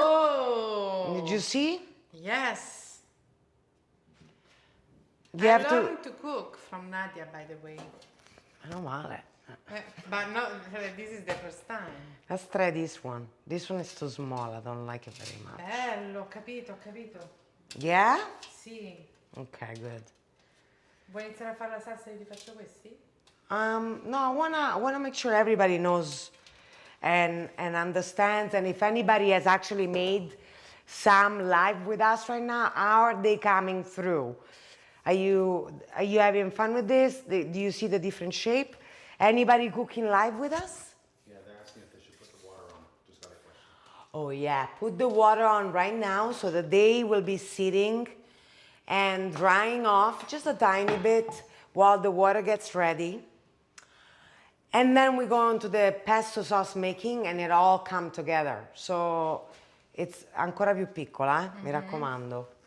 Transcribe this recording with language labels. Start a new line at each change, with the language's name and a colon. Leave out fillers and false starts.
English: Oh. Did you see? Yes. You have I to. learned to cook from Nadia, by the way.
Italian: Meno male.
English: But no, this is the first time. Let's try this one. This one is too small, I don't like it very much.
Italian: Bello, ho capito, ho capito.
English: Yeah?
Italian: Sì.
English: Okay, good.
Italian: Vuoi iniziare a fare la salsa e io ti faccio questi?
English: No, I wanna make sure everybody knows and understands, and if anybody has actually made some live with us right now, how are they coming through? Are you having fun with this? Do you see the different shape? Anybody cooking live with us? Yeah, they're asking if they should put the water on. Just got a question. Oh yeah, put the water on right now so that they will be sitting and drying off just a tiny bit while the water gets ready. And then we go on to the pesto sauce making and it all come together. So it's
Italian: ancora più piccola, mi raccomando.